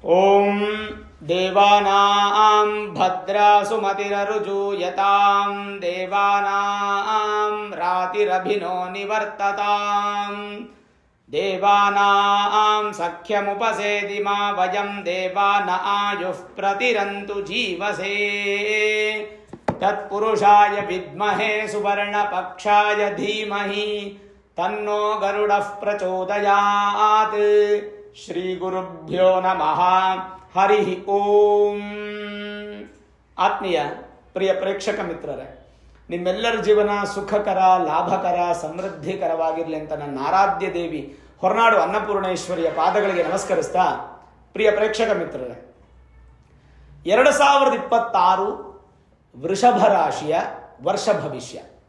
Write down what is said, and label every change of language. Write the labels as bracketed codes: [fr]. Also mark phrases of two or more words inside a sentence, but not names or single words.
[sa] ಓಂ ದೇವಾನಾಂ ಭದ್ರಾಸುಮತಿರರುಜೂಯತಾಂ ದೇವಾನಾಂ ರಾತಿರಭಿನೋ ನಿವರ್ತತಾಂ ದೇವಾನಾಂ ಸಖ್ಯಮುಪಸೇದಿಮಾ ವಯಂ ದೇವಾನ ಆಯುಃ ಪ್ರತಿರಂತು ಜೀವಸೇ ತತ್ಪುರುಷಾಯ ವಿದ್ಮಹೇ ಸುವರ್ಣಪಕ್ಷಾಯ ಧೀಮಹಿ ತನ್ನೋ ಗರುಡಃ ಪ್ರಚೋದಯಾತ್. ಶ್ರೀ ಗುರುಭ್ಯೋ ನಮಃ. ಹರಿ ಓಂ. [kn] ಆತ್ಮೀಯ ಪ್ರಿಯ ಪ್ರೇಕ್ಷಕ ಮಿತ್ರರೇ, ನಿಮ್ಮೆಲ್ಲರ ಜೀವನ ಸುಖಕರ, ಲಾಭಕರ, ಸಮೃದ್ಧಿಕರವಾಗಿರಲಿ ಅಂತ ನನ್ನ ಆರಾಧ್ಯ ದೇವಿ ಹೊರನಾಡು ಅನ್ನಪೂರ್ಣೇಶ್ವರಿಯ ಪಾದಗಳಿಗೆ ನಮಸ್ಕರಿಸ್ತಾ, ಪ್ರಿಯ ಪ್ರೇಕ್ಷಕ ಮಿತ್ರರೇ, 2026 ವೃಷಭ ರಾಶಿಯ ವರ್ಷ ಭವಿಷ್ಯ.